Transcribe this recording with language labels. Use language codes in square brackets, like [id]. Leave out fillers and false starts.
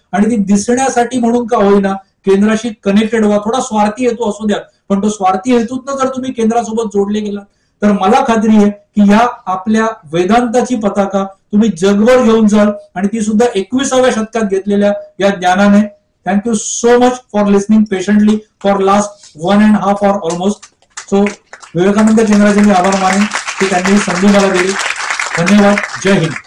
[mr] आणि ती दिसण्यासाठी म्हणून का होईना केंद्राशी कनेक्टेड व्हा. थोडा स्वार्थी हेतू असू द्या पण तो स्वार्थी हेतूतनं जर तुम्ही केंद्रासोबत जोडले गेलात तर मला खात्री आहे की या आपल्या वेदांताची पताका तुम्ही जगभर घेऊन जाल आणि ती सुद्धा 21व्या शतकात घेतलेल्या या ज्ञानाने. [en] Thank you so much for listening patiently for last 1.5 hour almost. [mr] So Vivekananda केंद्राचे मी आभार मानेन की त्यांनी संधी मला दिली. धन्यवाद. जय हिंद.